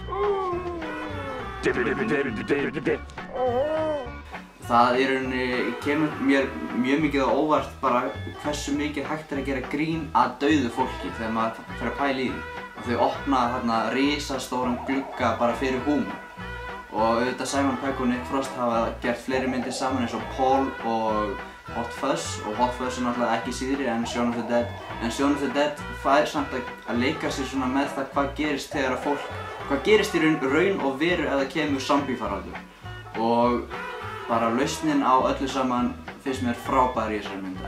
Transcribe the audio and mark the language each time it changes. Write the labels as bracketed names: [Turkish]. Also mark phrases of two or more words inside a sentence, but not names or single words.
[Icelandic] Það í rauninni kemur mér mjög mikið á óvart bara hversu mikið hægt að gera grín að dauðu fólki þegar maður fer að pæla í því. Og þau opna þarna risastóran glugga bara fyrir húmor. Og auðvitað Simon Pegg og Nick Frost hafa gert fleiri myndir saman eins og Paul og Hot Fuzz. Og Hot Fuzz er náttúrulega ekki síðri en Shaun of the Dead. En Shaun of the Dead fær samt að leika sér svona með það hvað gerist þegar að fólk, hvað gerist í raun og veru ef það kemur zombie-faraldur. Og bara lausnin á öllu saman finnst mér frábær í þessari mynd.